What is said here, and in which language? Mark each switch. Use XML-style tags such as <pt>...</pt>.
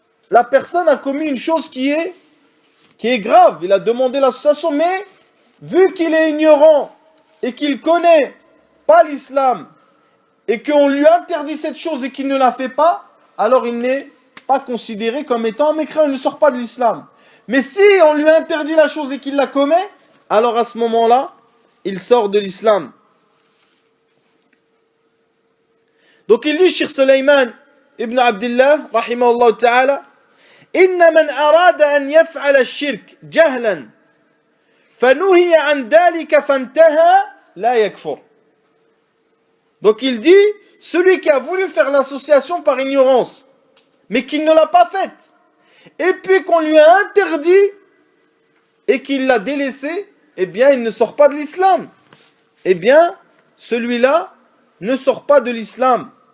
<fr>la personne a commis une chose qui est grave, il a demandé l'association, mais vu qu'il est ignorant et qu'il connaît pas l'islam et qu'on lui interdit cette chose et qu'il ne la fait pas, alors il n'est pas considéré comme étant un mécréant, il ne sort pas de l'islam. Mais si on lui interdit la chose et qu'il la commet, alors à ce moment-là, il sort de l'islam. Donc il dit,</fr> <ar>Cheikh Sulayman ibn Abdullah, rahimahullah ta'ala, إن من أراد أن يفعل الشرك جهلا فنهي عن ذلك فانتهى لا يكفر.</ar> <fr>Donc il dit, celui qui a voulu faire l'association par ignorance, mais qui ne l'a pas faite, et puis qu'on lui a interdit, et qu'il l'a délaissé, eh bien il ne sort pas de l'islam. Eh bien, celui-là ne sort pas de l'islam.</fr>